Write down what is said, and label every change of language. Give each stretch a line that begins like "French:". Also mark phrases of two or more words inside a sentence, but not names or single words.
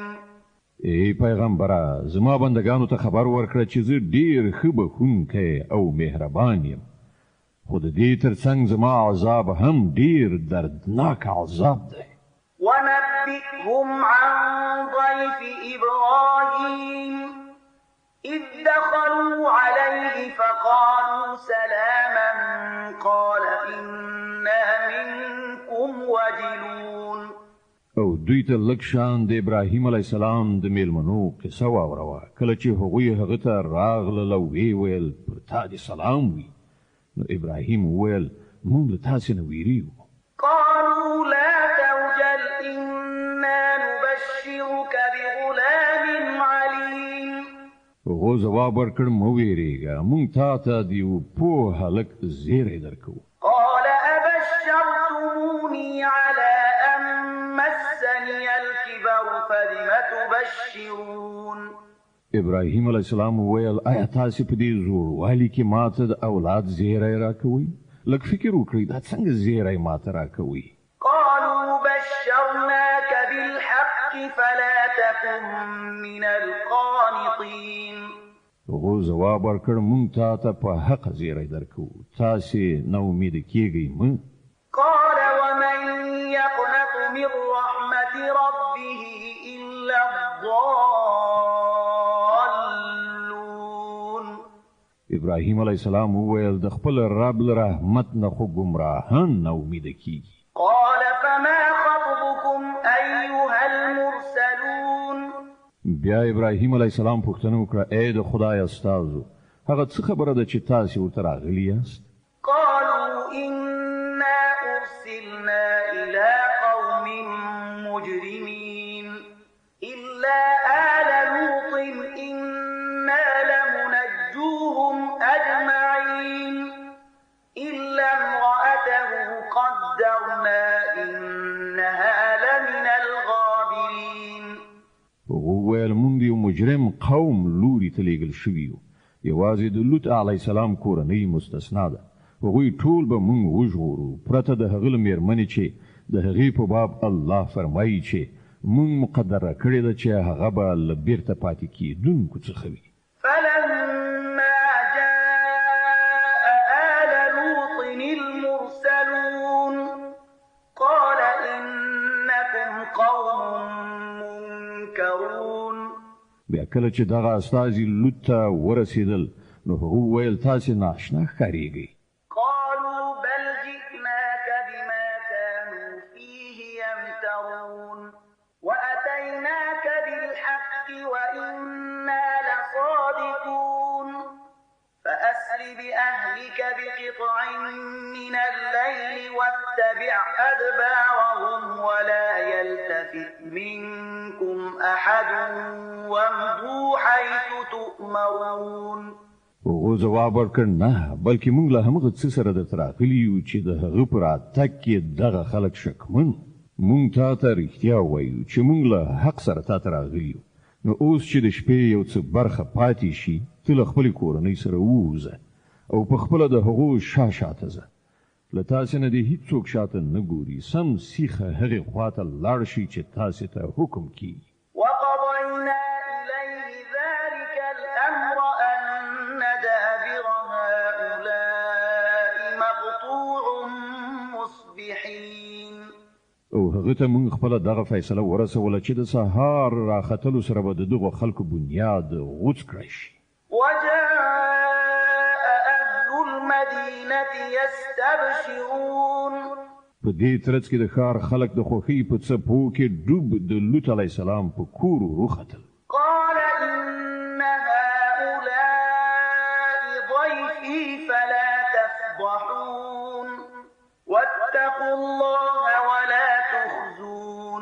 Pashto: ای پیغمبره زما بندگانو ته خبر ورکړه چې زه ډېر ښه بخښونکی او مهربان یم خو د دې ترڅنګ زما عذاب هم ډېر دردناک عذاب دی.
Arabic: ونبئهم عن ضيف إبراهيم إذ دخلوا عليه فقالوا سلاما قال إنا منكم وجلون.
Pashto: او دوی ته لږ شان د ابراهیم
Arabic: علیه السلام
Pashto: د میلمنو قصه واوروه کله چې هغوی هغه ته راغلل او ویې ویل پر تا دې سلام وي. نو ابراهیم وویل موږ له تاسې نه ویریږو.
Arabic: قالوا لا توجل إنا نبشرك بغلام عليم.
Pashto: هغو ځواب ورکړ مه ویرېږه موږ تا ته د یو پوه هلک زیری درکوو.
Arabic: قال أبشرتموني على أن مسني الكبر فبم تبشرون.
Pashto: ابراهیم
Arabic: علیه السلام
Pashto: وویل آیا تاسې په دې زوړوالي کې ماته د اولاد زیری راکوئ؟ لږ فکر وکړئ دا څنګه زیری ماته راکوئ؟
Arabic: قالوا بشرناك بالحق فلا تكن من القانطين.
Pashto: هغو ځواب ورکړ موږ تا ته په حقه زیری درکوو تاسې نا امیده کیږئ مه.
Arabic: قال ومن يقنط من رحمة ربه إلا الضالون.
Pashto: ابراهیم
Arabic: علیه السلام
Pashto: وویل د خپل رب له رحمت نه خو ګمراهان نه امیده کیږي.
Arabic: قال فما خطبكم أيها المرسلون.
Pashto: بیا ابراهیم
Arabic: علیه السلام
Pashto: پوښتنه وکړه ای د خدای استازو هغه څه خبره ده چې تاسې ورته راغلي یاست؟
Arabic: قالوا إنا أرسلنا إلى قوم مجرمين إلا آل لوط إنا لمنجوهم أجمعين إلا امرأته قدرنا إنها لمن الغابرين.
Pashto: وویل مونږ یو مجرم قوم لوري ته لیږل شوي یو یوازې د لوط
Arabic: علیه السلام
Pashto: کورنۍ مستثنا ده. هغوی ټول به مونږ وژغورو پرته د هغه له مېرمنې چې د هغې په باب الله فرمایي چې مونږ مقدره کړې ده چې هغه به له بیرته پاتې کېدونکو څخه وي.
Arabic: فلما جاء آل لوط المرسلون قال إنكم قوم منكرون.
Pashto: بیا کله چې دغه استازي لوط ته ورسېدل نو هغه وویل تاسې ناشنا ښکارېږئ.
Arabic: قالوا بل جئناك بما كانوا فيه يمترون وأتيناك بالحق وإنا لصادقون فأسر بأهلك بقطع من الليل واتبع أدبارهم ولا يلتفت منكم أحد وامضوا حيث تؤمرون.
Pashto: هغه جواب ورکړ نه بلکې موږ له همغه څه سره درته راغلي یو چې د هغه په راتګ کې دغه خلک شکمن. موږ تا ته رښتیا وایو چې موږ له حق سره تا ته راغلي یو. نو اوس چې د شپې یو څه برخه پاتې شي ته له خپلې کورنۍ سره ووځه او په خپله د هغو شاته ځه. له تاسې نه دې هېڅوک شاته نه ګوري. سم سیخه هغې خوا ته لاړ شي چې تاسې ته حکم کیږي.
Arabic: وقضينا إليه ذلك الأمر أن دابر هؤلاء مقطوع مصبحين.
Pashto: او هغه ته موږ خپله دغه فیصله ورسوله چې د سهار راختلو سره به د دغو خلکو بنیاد غوڅ کړی شي.
Arabic: وجاء أهل المدينة يستبشرون.
Pashto: په دې ترڅ کې د ښار خلک د خوښۍ په څپو کې ډوب د لوط
Arabic: علیه السلام
Pashto: په کور وختل.
Arabic: قال إن هؤلاء ضيفي فلا تفضحون واتقوا الله ولا تخزون.